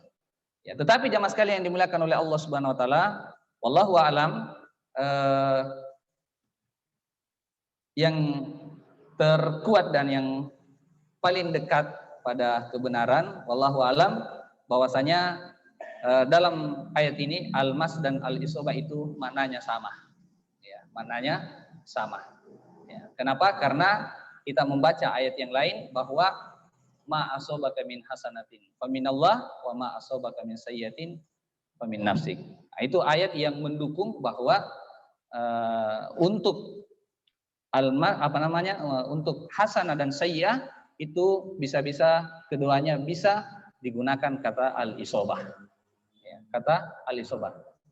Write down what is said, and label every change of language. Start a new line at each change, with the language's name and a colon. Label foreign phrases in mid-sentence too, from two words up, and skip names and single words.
Indonesian: Ya, tetapi jamaah sekalian yang dimuliakan oleh Allah
Arabic: سبحانه وتعالى, والله أعلم,
Indonesian: yang terkuat dan yang paling dekat pada kebenaran,
Arabic: والله أعلم,
Indonesian: bahwasanya dalam ayat ini al-mas dan al-isobah itu maknanya sama. Ya, maknanya sama. Ya, kenapa? Karena kita membaca ayat yang lain bahwa
Arabic: ما أصابك من حسنة فمن الله وما أصابك من سيئة فمن نفسك.
Indonesian: Nah, itu ayat yang mendukung bahwa untuk untuk hasanah dan sayyi'ah itu bisa-bisa keduanya bisa digunakan kata al-isobah. Ya, kata al-isobah.